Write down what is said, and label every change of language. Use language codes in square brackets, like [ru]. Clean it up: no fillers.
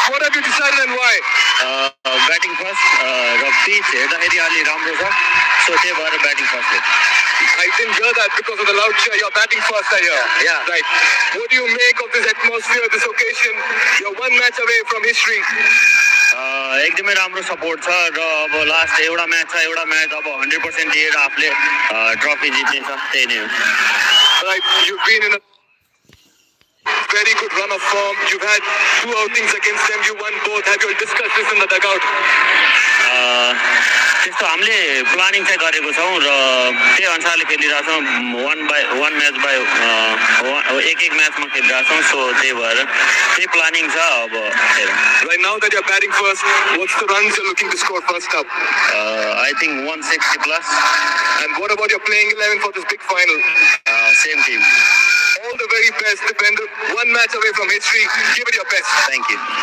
[en] What have you decided and why? Batting first, Rabdi, Cheda, Eri Ali, Ramrosa, so they were batting first. I didn't hear that because of the loud cheer. You're batting first, I hear. Yeah. Right. What do you make of this atmosphere, this occasion? You're one match away from history. [ne] एकदमै राम्रो support छ र अब last एउटा match छ एउटा match अब 100% दिएर आफूले ट्रफी जित्ने छ त्यही नै हो [en] Right. You've been in a very good run of form. You've had 2 outings against them. You won both. Have you discussed this in the dugout? [ne] त्यस्तो हामीले प्लानिङ चाहिँ गरेको छौँ र त्यही अनुसारले खेलिरहेको छौँ [en] one match by [ne] एक म्याचमा खेलिरहेको छौँ सो त्यही भएर त्यही प्लानिङ छ अब [en] Right now that you're batting first, what's the runs you're looking to score first up? I think 160 plus. And what about your playing 11 for this big final? Same team. All the very best, Dipender. One match away from history. Give it your best. Thank you.